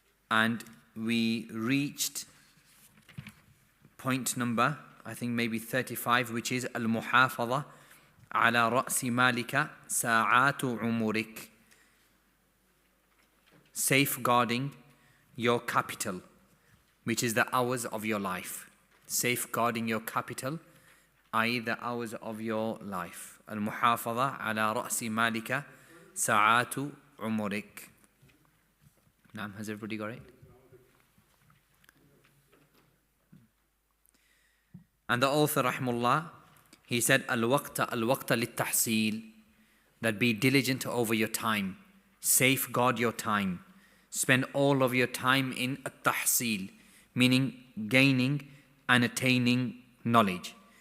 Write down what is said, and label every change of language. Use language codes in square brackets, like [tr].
[en] And we reached point number, I think maybe 35, which is [ar] المحافظة على رأس مالك ساعات عمرك, [en] safeguarding your capital, which is the hours of your life. Safeguarding your capital, i.e. the hours of your life. [ar] المحافظة على رأس مالك ساعات عمرك. [en] Naam, has everybody got it? And the author rahimullah, he said [ar] al-waqta lit-tahsil, [en] that be diligent over your time, safeguard your time, spend all of your time in at-tahsil, meaning gaining and attaining knowledge.